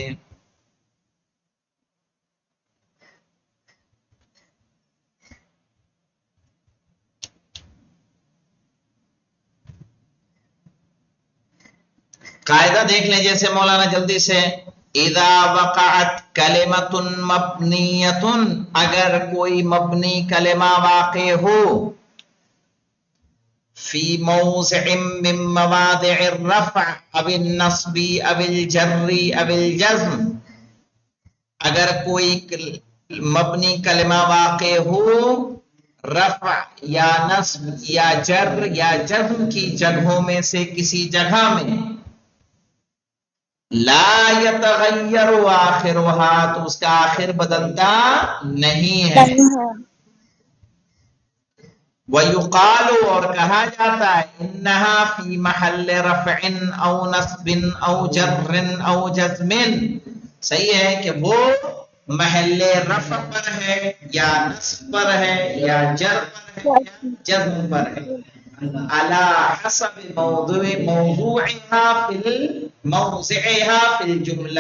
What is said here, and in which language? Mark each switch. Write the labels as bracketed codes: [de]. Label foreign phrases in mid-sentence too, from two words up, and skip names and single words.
[ur] قاعدہ دیکھ لیں جیسے مولانا جلدی سے, [ar] إذا وقعت كلمة مبنية, [ur] اگر کوئی مبنی کلمہ واقع ہو, [ar] في موضع من مواضع الرفع أو النصب أو الجر أو الجزم, [ur] اگر کوئی مبنی کلمہ واقع ہو رفع یا نصب یا جر یا جزم کی جگہوں میں سے کسی جگہ میں [ar] لا یتغیر آخرها [ur] تو اس کا آخر بدلتا نہیں ہے. [ar] وَيُقَالُ [ur] اور کہا جاتا ہے [ar] انہا فی محل رفع او نصب او جر او جزم. [ur] صحیح ہے کہ وہ محل رفع پر ہے یا نصب پر ہے یا جر پر ہے یا جزم پر ہے. [ar] علی حسب موضوعها فی الجملہ.